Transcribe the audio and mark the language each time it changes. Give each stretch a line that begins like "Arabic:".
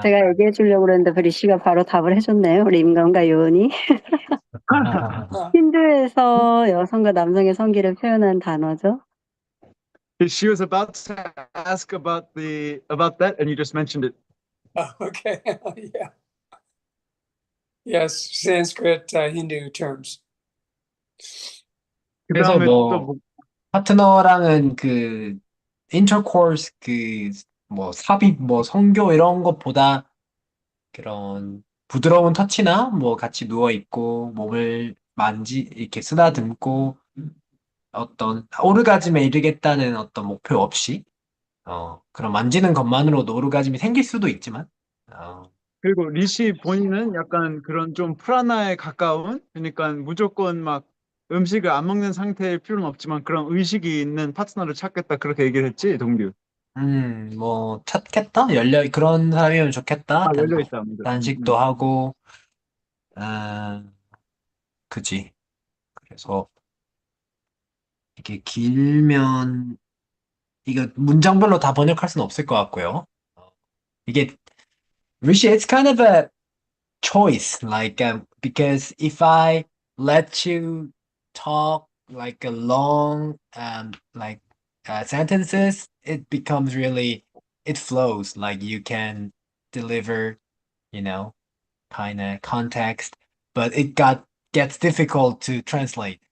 Korean: 제가 얘기해 주려고 그랬는데 리씨가 바로 답을 해줬네요. 우리 임감과 요원이. 힌두에서 여성과 남성의 성기를 표현한 단어죠.
English: She was about to ask about that, and you just mentioned it. Oh, okay. Yeah. Yes, Sanskrit, Hindu terms.
Korean: 그래서 그다음에 또 뭐 파트너랑은 그 인터코urse 그 뭐 삽입 뭐 성교 이런 것보다 그런 부드러운 터치나 뭐 같이 누워 있고 몸을 이렇게 쓰다듬고 어떤 오르가즘에 이르겠다는 어떤 목표 없이 그런 만지는 것만으로도 오르가즘이 생길 수도 있지만 그리고 리시 본인은 약간 그런 좀 프라나에 가까운, 그러니까 무조건 막 음식을 안 먹는 상태일 필요는 없지만 그런 의식이 있는 파트너를 찾겠다, 그렇게 얘기를 했지, 동규. 뭐 찾겠다 그런 사람이면 좋겠다 아, 열려 있다, 먼저. 단식도 하고 그지 그래서 이게 길면 이거 문장별로 다 번역할 수는 없을 것 같고요.
English: 이게 Rishi, it's kind of a choice, like because if I let you talk like a long like sentences, it becomes really it flows like you can deliver, you know, kind of context, but gets difficult to translate.